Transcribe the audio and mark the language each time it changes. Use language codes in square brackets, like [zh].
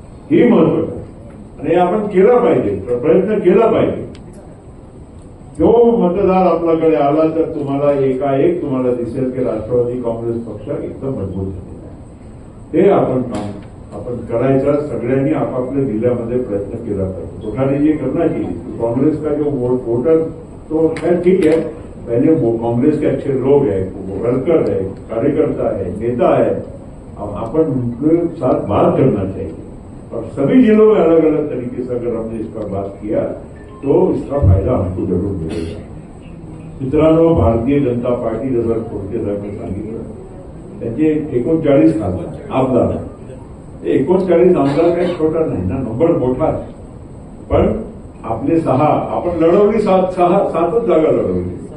[mr] ही महत्वाचं आहे आणि आपण केला पाहिजे, प्रयत्न केला पाहिजे. जो मतदार आपल्याकडे आला तर तुम्हाला एकाएक तुम्हाला दिसेल की राष्ट्रवादी काँग्रेस पक्ष एकदम मजबूत झालेला आहे. ते आपण करायचं. सगळ्यांनी आपापल्या जिल्ह्यामध्ये प्रयत्न केला पाहिजे. लोकांनी [hi] जे करना चाहिए, कांग्रेस का जो वोटर तो खैर ठीक है, पहले वो कांग्रेस के अच्छे लोग हैं, वर्कर है, कार्यकर्ता है, नेता है, अपन उनके साथ बात करना चाहिए. और सभी जिलों में अलग अलग तरीके से अगर हमने इस पर बात किया तो इसका फायदा हमको जरूर मिलेगा. [mr] मित्रांनो, भारतीय जनता पार्टी जसं खोडके साहेबांनी सांगितलं, त्यांचे 39 आमदार. 39 आमदार काही छोटा नाही ना, नंबर मोठा आहे. पण आपले 6 आपण लढवली, 7च जागा लढवली.